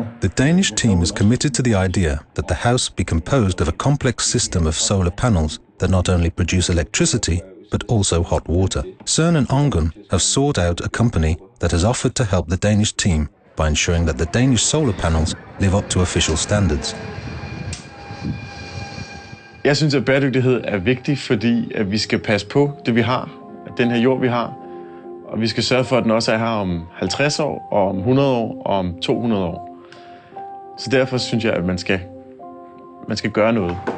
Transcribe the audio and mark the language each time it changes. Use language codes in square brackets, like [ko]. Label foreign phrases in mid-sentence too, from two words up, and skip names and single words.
[en] The Danish team is committed to the idea that the house be composed of a complex system of solar panels that not only produce electricity, but also hot water. CERN and Ongun have sought out a company that has offered to help the Danish team by ensuring that the Danish solar panels live up to official standards. [da] Jeg synes, at bæredygtighed er vigtig, fordi at vi skal passe på det, vi har, den her jord, vi har, og vi skal sørge for, at den også er her om 50 år, og om 100 år, og om 200 år. Så derfor synes jeg, at man skal gøre noget.